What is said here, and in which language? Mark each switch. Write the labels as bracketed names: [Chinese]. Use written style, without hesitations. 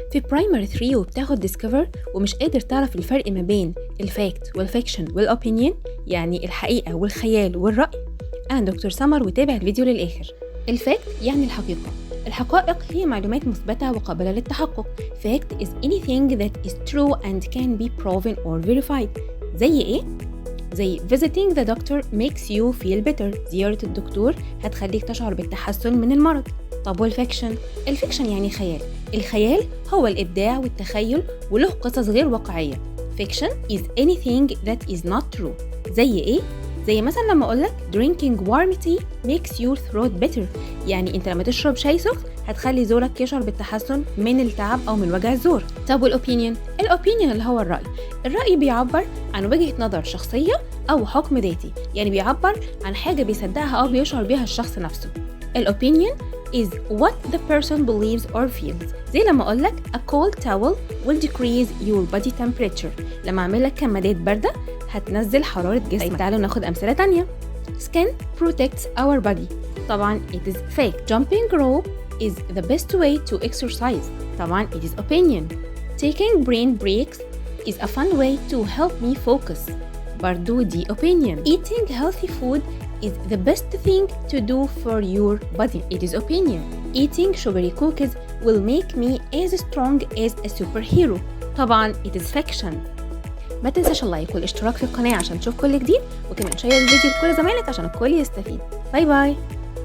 [Arabic] في برايمري 3 وبتاخد ديسكفر ومش قادر تعرف الفرق ما بين الفاكت والفيكشن والأوبينيون، يعني الحقيقة والخيال والرأي، أنا دكتور سمر وتابع الفيديو للآخر. الفاكت يعني الحقيقة. الحقائق هي معلومات مثبتة وقابلة للتحقق. [English] Fact is anything that is true and can be proven or verified. [Arabic] زي إيه؟ زي [English] visiting the doctor makes you feel better. [Arabic] زيارة الدكتور هتخليك تشعر بالتحسن من المرض. طب والفيكشن؟ الفيكشن يعني خيال. الخيال هو الإبداع والتخيل وله قصص غير واقعية. [English] Fiction is anything that is not true. [Arabic] زي إيه؟ زي مثلا لما أقولك [English] drinking warm tea makes your throat better، [Arabic] يعني أنت لما تشرب شاي سخن هتخلي زورك يشعر بالتحسن من التعب أو من وجع الزور. طب والأوبينيون؟ الأوبينيون اللي هو الرأي. الرأي بيعبر عن وجهة نظر شخصية أو حكم ذاتي، يعني بيعبر عن حاجة بيصدقها أو بيشعر بيها الشخص نفسه. [English] الأوبينيون is what the person believes or feels. [Arabic] زي لما أقولك [English] a cold towel will decrease your body temperature. [Arabic] لما أعملك كمادات باردة هتنزل حرارة جسمك. تعالوا ناخد أمثلة تانية. [English] Skin protects our body. [Arabic] طبعا [English] it is fake. Jumping rope is the best way to exercise. [Arabic] طبعا [English] it is opinion. Taking brain breaks is a fun way to help me focus. [Arabic] برضو دي opinion. [English] Eating healthy food is the best thing to do for your body. It is opinion. Eating sugary cookies will make me as strong as a superhero. [Arabic] طبعا [English] it is fiction. [Arabic] ما تنساش اللايك والاشتراك في القناة عشان تشوف كل جديد، وكمان شير الفيديو لكل زمايلك عشان الكل يستفيد. باي باي.